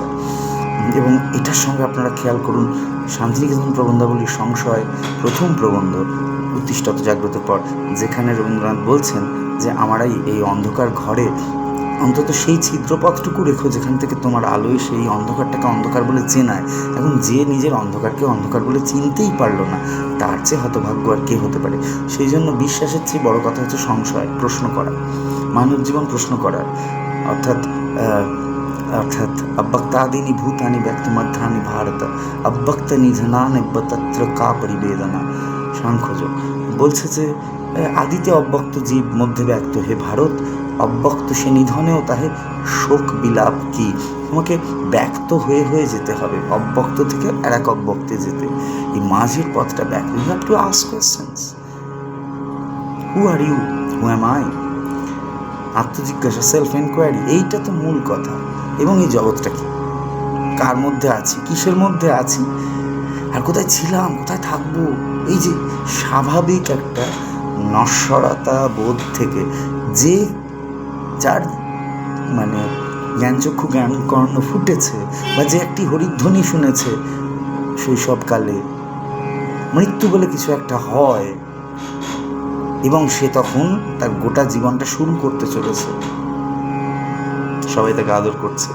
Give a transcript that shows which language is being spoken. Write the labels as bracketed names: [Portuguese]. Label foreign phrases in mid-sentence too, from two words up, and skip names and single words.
[Bangla] এবং এটার সঙ্গে আপনারা খেয়াল করুন, শান্তিনিকেতন প্রবন্ধাবলীর সংশয় প্রথম প্রবন্ধ উত্তিষ্ঠত জাগ্রতের পর, যেখানে রবীন্দ্রনাথ বলছেন যে আমারাই এই অন্ধকার ঘরে অন্তত সেই ছিদ্রপথটুকু রেখো যেখান থেকে তোমার আলোয় সেই অন্ধকারটাকে অন্ধকার বলে চেনায়। এখন যে নিজের অন্ধকারকে অন্ধকার বলে চিনতেই পারলো না, তার চেয়ে হতভাগ্য আর কে হতে পারে। সেই জন্য বিশ্বাসের চেয়ে বড় কথা হচ্ছে সংশয়, প্রশ্ন করা, মানব জীবন প্রশ্ন করার। [Sanskrit] অর্থাৎ अव्यक्तादीनि भूतानि व्यक्तमर्थानि भारत अव्यक्त निधनान्यब्ब तत्र का परिवेदना। [Bangla] সাংখ্যযোগ বলছে যে আদিতে অব্যক্ত জীব, মধ্যে ব্যক্ত হে ভারত, অব্যক্ত সে নিধনেও তাহে শোক বিলাপ কি। তোমাকে ব্যক্ত হয়ে হয়ে যেতে হবে, অব্যক্ত থেকে আর এক অব্যক্তে যেতে। এই মাঝের পথটা ব্যক্ত। [English] you have to ask questions. who are you, who am I? [Bangla] আত্মজিজ্ঞাসা, [English] self enquiry, [Bangla] এইটা তো মূল কথা। এবং এই জগৎটা কি, কার মধ্যে আছি, কিসের মধ্যে আছি, আর কোথায় ছিলাম, কোথায় থাকবো, এই যে স্বাভাবিক একটা নশ্বরতা বোধ থেকে যে যার মানে জ্ঞানচক্ষু জ্ঞান কর্ণ ফুটেছে, বা যে একটি হরিধ্বনি শুনেছে শৈশবকালে, মৃত্যু বলে কিছু একটা হয় এবং সে তখন তার গোটা জীবনটা শুরু করতে চলেছে, সবাই তাকে আদর করছে।